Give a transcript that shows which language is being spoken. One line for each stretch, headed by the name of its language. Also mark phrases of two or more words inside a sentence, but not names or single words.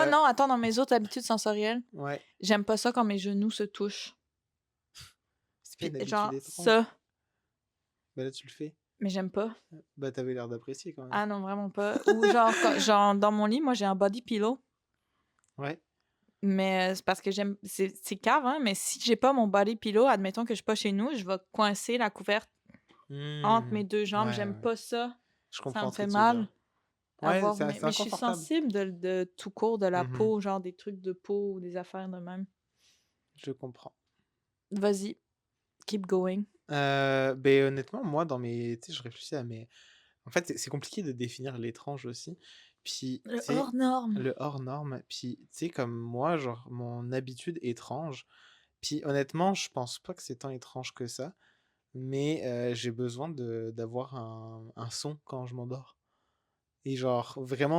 French: Heu, non, attends, dans mes autres habitudes sensorielles, ouais. j'aime pas ça quand mes genoux se touchent. C'est pas une habitude Genre étrange. ça, Bah, là, tu le fais. mais j'aime pas. Bah, tu avais l'air d'apprécier quand même. Ah non, vraiment pas. Ou genre, genre dans mon lit, moi, j'ai un
English: body pillow.
French: Ouais. Mais c'est parce que j'aime c'est cave, hein, mais si j'ai pas mon
English: body pillow,
French: admettons que je suis pas chez nous, je vais coincer la couverte entre Mmh. mes 2 jambes. Ouais, J'aime ouais. pas ça. Je Ça me comprends ce que fait tu veux dire. mal Ouais, avoir c'est mais je suis inconfortable. sensible de tout court, de la Mmh. peau, genre des trucs de peau ou des affaires de même. Je comprends. Vas-y,
English: keep going.
French: Beh, honnêtement, moi, dans mes tu sais, je réfléchis à mes en fait, c'est compliqué de définir l'étrange aussi. Puis, tu Le sais, hors norme. le hors norme, puis, tu sais, comme moi, genre, mon habitude étrange, puis honnêtement, je pense pas que c'est tant étrange que ça, mais j'ai besoin d'avoir un son quand je m'endors et genre, vraiment